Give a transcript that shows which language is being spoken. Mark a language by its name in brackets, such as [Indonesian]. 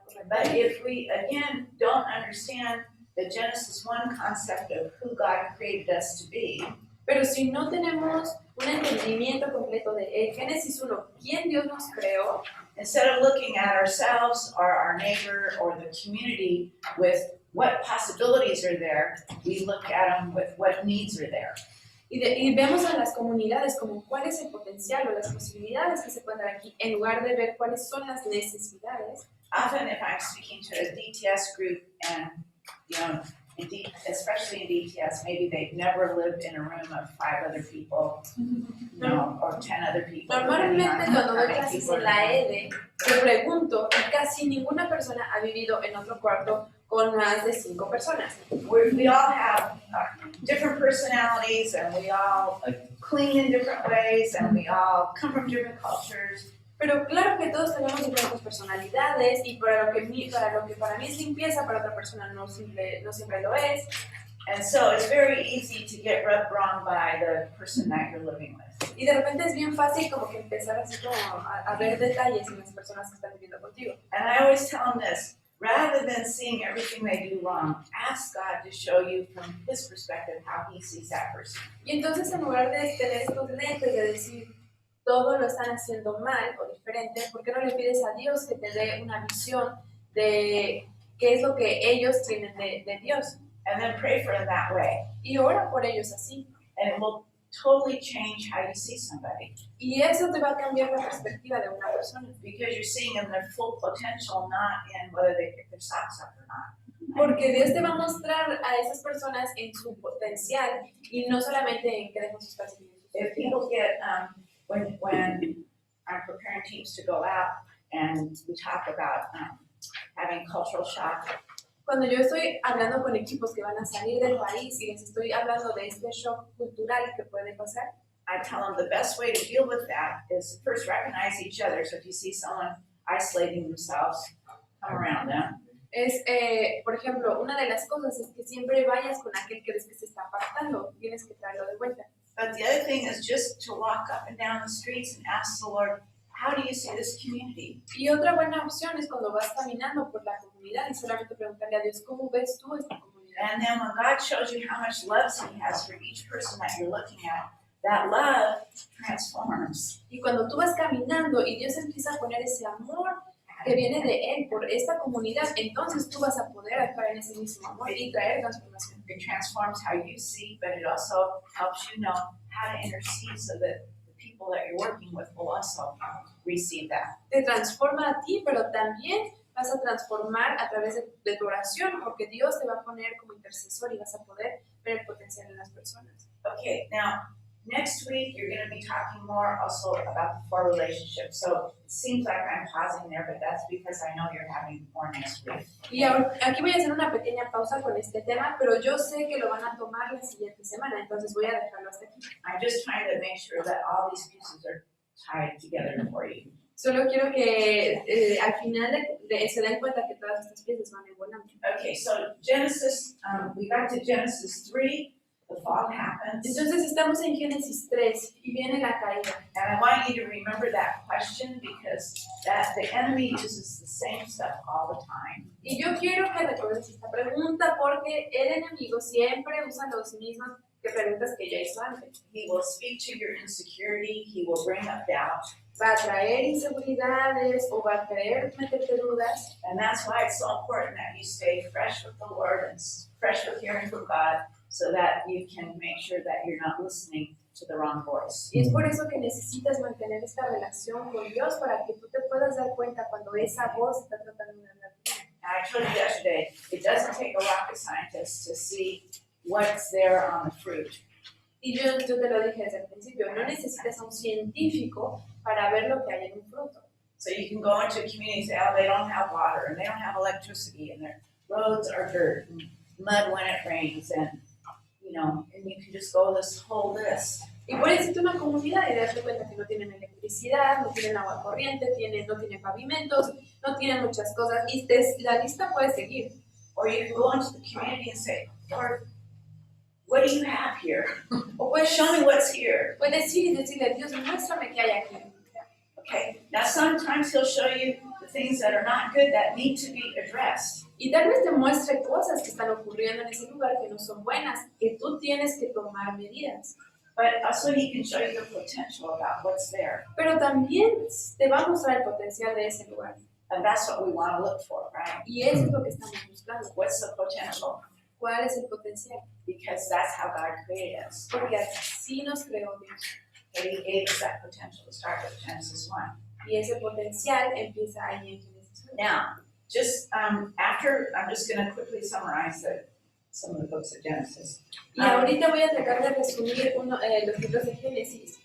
[English] But [Spanish] correctamente. [English] if we, again, don't understand the Genesis 1 concept of who God created us to be, [Spanish] Pero si no tenemos un entendimiento completo de Génesis 1, quién Dios nos creó, [English] instead of looking at ourselves or our neighbor or the community with what possibilities are there, we look at them with what needs are there. [Spanish] y vemos a las comunidades como cuál es el potencial o las posibilidades que se pueden dar aquí, en lugar de ver cuáles son las necesidades. [English] Often if I'm speaking to a DTS group and, especially in DTS, maybe they've never lived in a room of 5 other people, or 10 other people. [Spanish] Normalmente cuando [English] how [Spanish] doy [English] many [Spanish] clases [English] people [Spanish] en la EDE, te pregunto y casi ninguna persona ha vivido en otro cuarto con más de 5 personas. [English] We all have different personalities and we all clean in different ways and we all come from different cultures. [Spanish] Pero claro que todos tenemos diferentes personalidades y para lo que para mí es limpieza, para otra persona no siempre lo es. [English] And so it's very easy to get rubbed wrong by the person that you're living with. [Spanish] Y de repente es bien fácil como que empezar así como a ver detalles en las personas que están viviendo contigo. [English] And I always tell them this, rather than seeing everything they do wrong, ask God to show you from His perspective how He sees that person. [Spanish] Y entonces en lugar de tener estos lentes de decir todo lo están haciendo mal o diferente, ¿por qué no le pides a Dios que te dé una visión de qué es lo que ellos tienen de Dios? [English] And then pray for them that way. [Spanish] Y ora por ellos así. [English] And it will totally change how you see somebody. [Spanish] Y eso te va a cambiar la perspectiva de una persona. [English] Because you're seeing them their full potential, not in whether they pick their socks up or not. [Spanish] Porque Dios te va a mostrar a esas personas en su potencial y no solamente en que dejan sus calcetines. [English] If people get, when I'm preparing teams to go out and we talk about having cultural shock, [Spanish] Cuando yo estoy hablando con equipos que van a salir del país y les estoy hablando de este shock cultural que puede pasar, [English] I tell them the best way to deal with that is first recognize each other. So if you see someone isolating themselves, come around them. [Spanish] es, por ejemplo, una de las cosas es que siempre vayas con aquel que ves que se está apartando, tienes que traerlo de vuelta. [English] But the other thing is just to walk up and down the streets and ask the Lord, how do you see this community? [Spanish] Y otra buena opción es cuando vas caminando por la comunidad y solamente preguntarle a Dios, ¿cómo ves tú esta comunidad? [English] And then when God shows you how much love He has for each person that you're looking at, that love transforms. [Spanish] Y cuando tú vas caminando y Dios empieza a poner ese amor que viene de Él por esta comunidad, entonces tú vas a poder actuar en ese mismo amor y traer transformación. [English] It transforms how you see, but it also helps you know how to intercede so that the people that you're working with will also receive that. [Spanish] Te transforma a ti, pero también vas a transformar a través de tu oración, porque Dios te va a poner como intercesor y vas a poder ver el potencial en las personas. [English] Okay, now next week you're going to be talking more also about the 4 relationships. So it seems like I'm pausing there, but that's because I know you're having more next week. [Spanish] Y ahora, aquí voy a hacer una pequeña pausa con este tema, pero yo sé que lo van a tomar la siguiente semana, entonces voy a dejarlo hasta aquí. [English] I'm just trying to make sure that all these pieces are tied together for you. [Spanish] Solo quiero que al final se den cuenta que todas estas piezas van embonando. [English] Okay, so Genesis, we got to Genesis 3, the fall happens. [Spanish] Entonces estamos en Génesis 3 y viene la caída. [English] And I want you to remember that question because the enemy uses the same stuff all the time. [Spanish] Y yo quiero que recuerdes esta pregunta porque el enemigo siempre usa los mismos preguntas que ya hizo antes. [English] He will speak to your insecurity, he will bring up doubt. [Spanish] Va a traer inseguridades o va a querer meterte dudas. [English] And that's why it's so important that you stay fresh with the Lord and fresh with hearing from God so that you can make sure that you're not listening to the wrong voice. [Spanish] Y es por eso que necesitas mantener esta relación con Dios para que tú te puedas dar cuenta cuando esa voz está tratando de hablar. [English] And I told you yesterday, it doesn't take a rocket scientist to see what's there on the fruit. [Spanish] Y yo te lo dije desde el principio, no necesitas a un científico para ver lo que hay en un fruto. [English] So you can go into a community and say, oh, they don't have water and they don't have electricity and their roads are dirt and mud when it rains and you can just go this whole list. [Spanish] Y puedes irte a una comunidad y darte cuenta que no tienen electricidad, no tienen agua corriente, no tienen pavimentos, no tienen muchas cosas y la lista puede seguir. [English] Or you can go into the community and say, Lord, what do you have here? [Spanish] O puedes [English] Show me what's here. [Spanish] Puedes ir y decirle, Dios, muéstrame qué hay aquí. [English] Now, sometimes he'll show you the things that are not good that need to be addressed. [Spanish] Y tal vez te muestre cosas que están ocurriendo en ese lugar que no son buenas, que tú tienes que tomar medidas. [English] But also he can show you the potential about what's there. [Spanish] Pero también te va a mostrar el potencial de ese lugar. [English] And that's what we want to look for, right? [Spanish] Y eso es lo que estamos buscando. [English] What's the potential? [Spanish] ¿Cuál es el potencial? [English] Because that's how God created us. [Spanish] Porque así nos creó Dios. [English] And he gave us that potential to start with Genesis 1. [Spanish] Y ese potencial empieza ahí en Génesis 1. [English] Now, just after, I'm just going to quickly summarize some of the books of Genesis. [Spanish] Y ahorita voy a tratar de resumir los libros de Génesis.